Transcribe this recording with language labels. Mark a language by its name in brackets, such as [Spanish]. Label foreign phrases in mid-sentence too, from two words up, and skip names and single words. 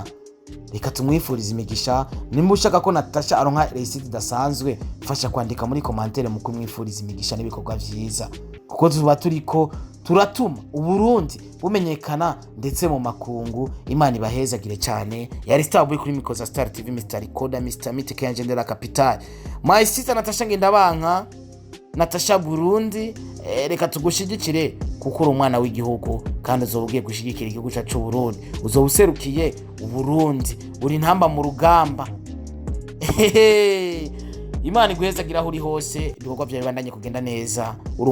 [Rundi] Reka tumwifuriza imigisha. Nimba ushaka ko Natacha aronka receipt dasanzwe fasha kwandika muri commentaire mu kumwifuriza imigisha n'ibikorwa byiza kuko tuba turiko turatuma Uburundi bumenyekana ndetse mu makungu. Imana ibahezagire cyane. Yari Star Boy kuri Mikoza Star TV, Mr. Recorder, Mr. Amateka ya Ngendera Capital. [English] My sister [Rundi] Natacha Ngendabanka, Natacha Burundi. Reka tugushigikire kuko uri umwana w'igihugu kandi uzobugiye gushigikira igihugu cyacu Burundi. Uzobuserukiye Uburundi, uri ntamba mu rugamba. Imana iguhezagira aho uri hose, ibikorwa byawe bibandanye kugenda neza.